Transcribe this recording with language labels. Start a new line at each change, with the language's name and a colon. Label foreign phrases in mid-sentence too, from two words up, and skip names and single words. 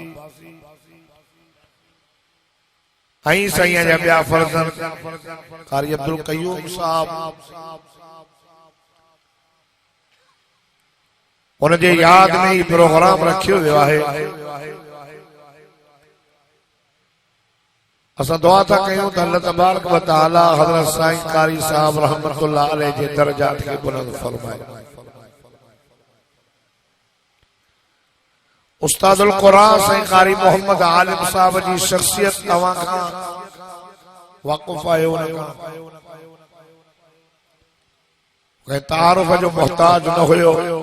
Sindhi: ऐं साईं जा ॿिया फर्जंद कारी अब्दुल कयूम साहब उन जे याद में ही प्रोग्राम रखियो वियो आहे। असां दुआ था कयूं त
Arabic: الله تبارك وتعالى
Sindhi: हज़रत साईं कारी साहब
Arabic: رحمة الله عليه
Sindhi: जे दर्जात खे बुलंद फरमाए। उस्तादुल कुरान साईं कारी मोहम्मद आलिम साहब जी शख्सियत तव्हां खां वाक़ुफ़ आहे, कंहिं तारुफ जो मोहताज न हुयो।